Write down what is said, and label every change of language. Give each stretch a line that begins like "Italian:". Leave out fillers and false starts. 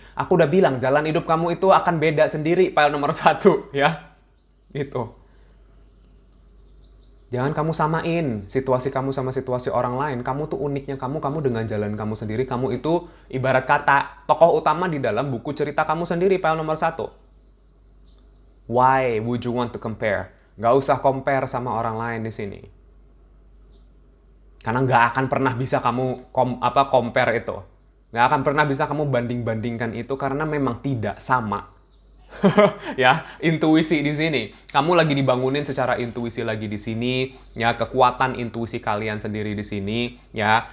Indonesian: Aku udah bilang, jalan hidup kamu itu akan beda sendiri, file nomor 1, ya. Itu. Jangan kamu samain situasi kamu sama situasi orang lain. Kamu tuh uniknya kamu dengan jalan kamu sendiri. Kamu itu ibarat kata tokoh utama di dalam buku cerita kamu sendiri, file nomor 1.
English: Why would you want to compare?
Indonesian: Gak usah compare sama orang lain di sini. Karena nggak akan pernah bisa kamu compare itu. Nggak akan pernah bisa kamu banding-bandingkan itu karena memang tidak sama. Ya, intuisi di sini. Kamu lagi dibangunin secara intuisi lagi di sini, ya, kekuatan intuisi kalian sendiri di sini, ya.